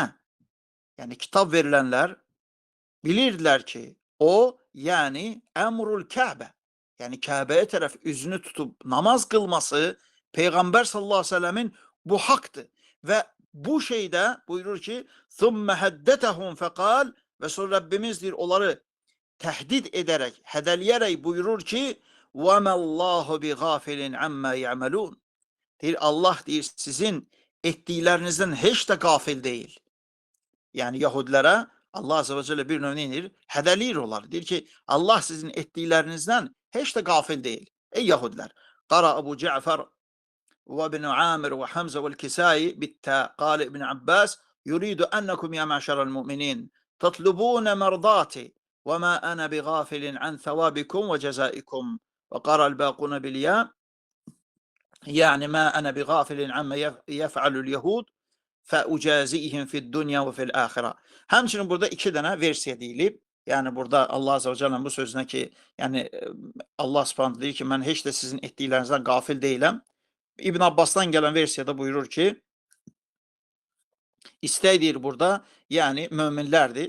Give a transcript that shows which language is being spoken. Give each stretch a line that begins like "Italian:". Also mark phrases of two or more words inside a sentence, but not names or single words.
Azerbaijani: Yəni, kitab verilənlər bilirdilər ki, o, yəni, əmrul Kəbə, yəni Kəbəyə tərəf üzünü tutub namaz qılması Peyğəmbər
Arabic: صلى الله عليه وسلم
Azerbaijani: bu haqdır. Və bu şeydə buyurur ki,
Arabic: ثُمَّ هَدَّتَهُمْ فَقَالْ
Azerbaijani: və sonra Rəbbimiz deyir, onları təhdid edərək, hədəliyərək buyurur ki,
Arabic: وَمَا اللّٰهُ بِغَافِلٍ عَمَّا يَعْمَلُونَ.
Azerbaijani: Deyir, Allah deyir, sizin etdiklərinizdən heç də qafil deyil. Yəni Yahudilərə Allah
Arabic: عز وجل
Azerbaijani: bir növ neyir? Hədəliyir onları. Deyir ki, Allah sizin etdiklərinizdən heç də qafil deyil. Ey Yahudilər.
Arabic: قرأ أبو جعفر وابن عامر وحمزة والكسائي بالتاء قال ابن عباس يريد إنكم يا معشر المؤمنين تطلبون مرضاتي وما أنا بغافل عن ثوابكم وجزائكم وقرأ الباقون بالياء يعني ما أنا بغافل عما يفعل اليهود فَاُجَازِئِهِمْ فِي الدُّنْيَا وَفِي الْآخِرَةِ.
Azerbaijani: Həmçinin burada iki dənə versiya deyilib. Yəni burada Allah
Arabic: عز وجل
Azerbaijani: bu sözünə ki, yəni Allah Subhanahu deyir ki, mən heç də sizin etdiklərinizdən qafil deyiləm. İbn Abbas'dan gələn versiyada buyurur ki, istək deyir burada, yəni möminlərdir.